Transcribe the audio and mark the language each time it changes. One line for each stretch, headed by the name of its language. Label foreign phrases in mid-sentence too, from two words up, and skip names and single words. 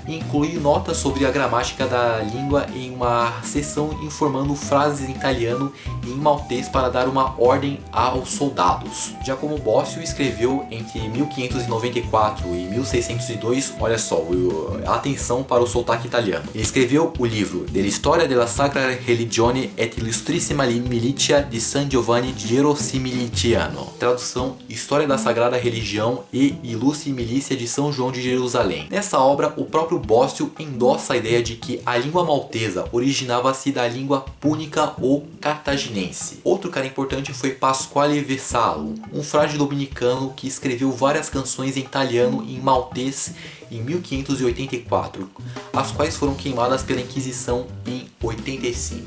Portuguese: Inclui notas sobre a gramática da língua em uma seção informando frases em italiano e em maltês para dar uma ordem aos soldados. Giacomo Bosio escreveu entre 1594 e 1602, olha só, atenção para o sotaque italiano. Ele escreveu o livro Della Storia della Sacra Religione et Illustrissima Militia di San Giovanni Gerossimilitiano. Tradução: História da Sagrada Religião e Ilustre Milícia de São João de Jerusalém. Nessa obra, o próprio Bosio endossa a ideia de que a língua maltesa originava-se da língua púnica ou cartaginense. Outro cara importante foi Pasquale Vesalo, um frade dominicano que escreveu várias canções em italiano e em maltês em 1584, as quais foram queimadas pela Inquisição em 85.